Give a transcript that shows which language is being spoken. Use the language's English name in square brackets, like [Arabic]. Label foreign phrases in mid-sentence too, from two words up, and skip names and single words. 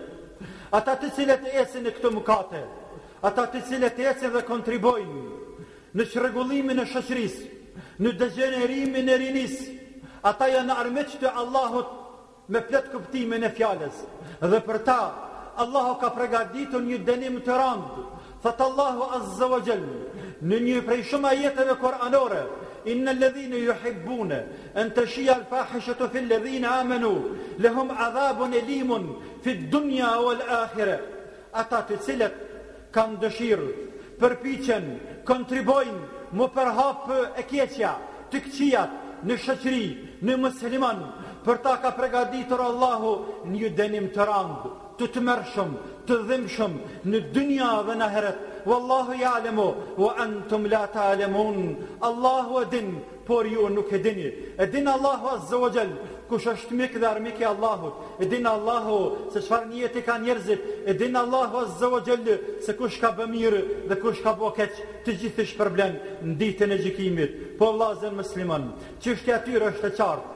[Albanian] Ata të cilët ecin në këtë mëkate, ata të cilët ecin dhe kontribojnë në çrregullimin e shoqërisë, në degenerimin e rinisë, ata janë armiq të Allahut me plot kuptimin e fjalës. Dhe për ta Allahu ka përgatitur një dënim të rëndë. Thot Allahu [Arabic] عز وجل [Albanian] në një prej shumë ajeteve kuranore, [Arabic] إن الذين يحبون أن تشيع الفاحشة في الذين آمنوا لهم عذاب أليم في الدنيا والآخرة. [Albanian] Ata të cilët kanë dëshirë, përpiqen, kontribojnë më përhap e keqja, të këqijat në shoqëri, në musliman, për ta ka përgatitur Allahu një dënim të randë, të tmerrshëm, të dhimbshëm në dynja dhe në ahiret. [Arabic] والله يعلم وأنتم لا تعلمون. [Albanian] Allahu e din, por ju nuk e dini. E din Allahu [Arabic] عز وجل [Albanian] kush është mik dhe armik i Allahut. E din Allahu se çfarë niyeti ka njerëzit. E din Allahu [Arabic] عز وجل [Albanian] se kush ka bë mirë dhe kush ka bë keq. Të gjithë shpërblen në ditën e gjykimit. Po vëllazër musliman, çështja e tyre është e qartë.